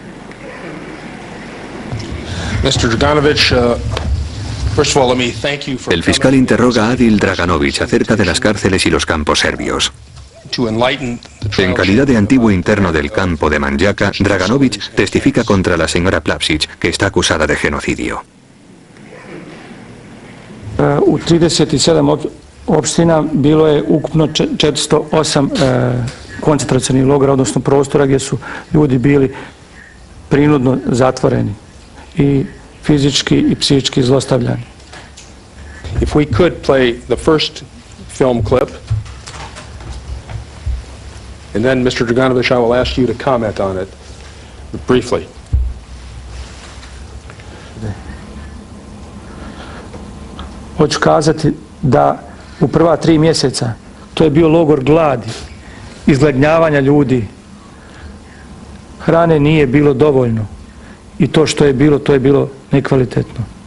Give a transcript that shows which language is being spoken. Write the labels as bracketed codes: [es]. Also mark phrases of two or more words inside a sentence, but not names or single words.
[es] El fiscal interroga a Adil Draganović acerca de las cárceles y los campos serbios. En calidad de antiguo interno del campo de Manjaka, Draganović testifica contra la señora Plavšić, que está acusada de genocidio. [bs] U 37 opština bilo je ukupno 408 koncentracionih logora, odnosno prostora gdje su ljudi bili prinudno zatvoreni i fizički i psihički zlostavljani. [en] If we could play the first film clip, and then Mr. Draganović, I will ask you to comment on it briefly. [bs] Hoću kazati da u prva 3 mjeseca to je bio logor gladi, izgladnjavanja ljudi. Hrane nije bilo dovoljno i to što je bilo, to je bilo nekvalitetno.